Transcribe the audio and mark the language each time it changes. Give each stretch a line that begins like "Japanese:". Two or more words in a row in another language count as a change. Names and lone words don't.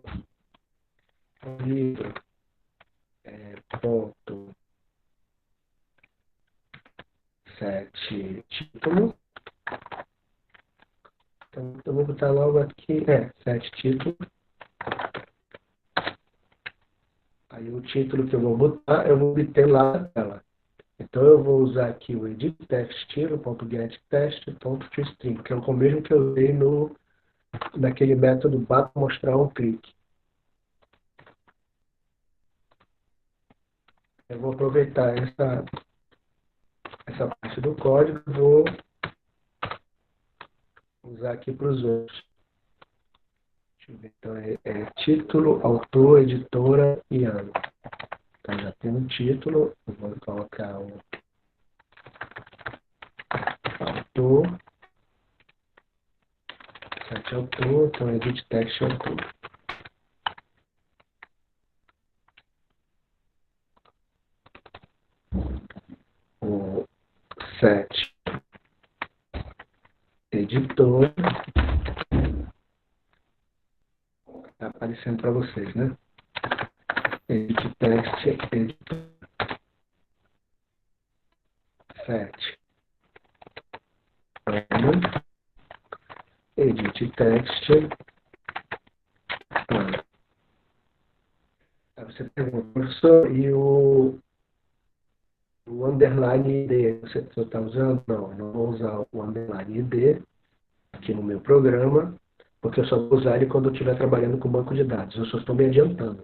Portuguese: Livro, ponto, set, título. Então, eu vou botar logo aqui, set título. Aí o título que eu vou botar, eu vou obter lá na tela. Então eu vou usar aqui o
English: edit text
Portuguese: estilo.getText.toString, que é o mesmo que eu usei naquele método para mostrar um clique. Eu vou aproveitar essa parte do código e vou usar aqui para os outros. Deixa eu ver. Então é título, autor, editora e ano. Então já tem um título, eu vou colocar o autor, site autor, então
English: edit text
Portuguese: autor. O set editor, está aparecendo para vocês, né?
English: Edit text
Portuguese: editor, set ano,
English: edit text
Portuguese: ano. Aí você pergunta, professor, e o underline ID, você está usando? Não vou usar o underline ID aqui no meu programa, porque eu só vou usar ele quando eu estiver trabalhando com banco de dados. Eu só estou me adiantando.